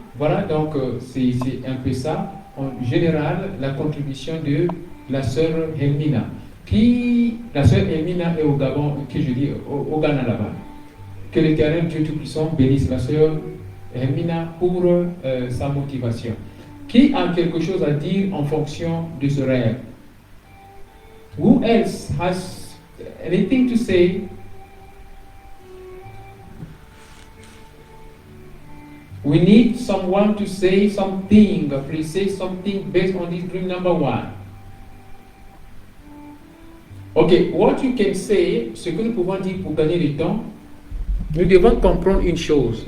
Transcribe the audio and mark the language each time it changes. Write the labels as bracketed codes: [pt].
[fr] Voilà, donc c'est un peu ça, en général, la contribution de la sœur Elmina. La sœur Elmina est au Gabon, au Ghana là-bas. Que l'Éternel Dieu Tout-Puissant bénisse la sœur Elmina pour sa motivation. Qui a quelque chose à dire en fonction de ce rêve? [en] Who else has anything to say? We need someone to say something. Please say something based on this dream number 1. Okay, what you can say, [fr] ce que nous pouvons dire pour gagner du temps, nous devons comprendre une chose.